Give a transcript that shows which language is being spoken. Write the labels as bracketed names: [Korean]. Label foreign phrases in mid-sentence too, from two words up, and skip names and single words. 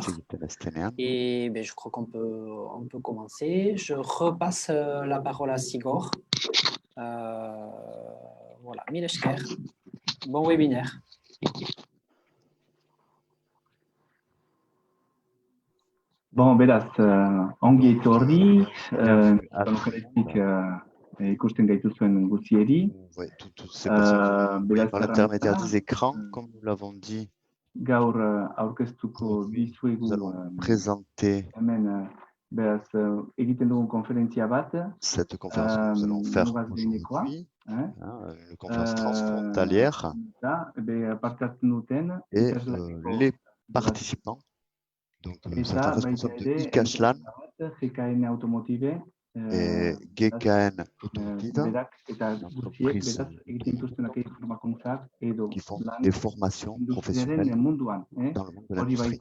[French] Et je crois qu'on peut commencer. Je repasse la parole à Sigor. Voilà, Mileshker. Bon webinaire. Bon, [Basque] beraz, ongi etorri, lokaletik ikusten gaituzuen guztieri. [French] Par l'intermédiaire des écrans, comme nous l'avons dit, [Basque] gaur aurkeztuko dizuegu [French] nous allons présenter [Basque] hemen beraz egiten dugun konferentzia bat. [French] Cette conférence que nous allons faire aujourd'hui, une conférence transfrontalière, et les participants. Donc, certains responsables de ICASLAN et GKN Automotive, entreprises qui font des formations professionnelles dans le monde de l'industrie.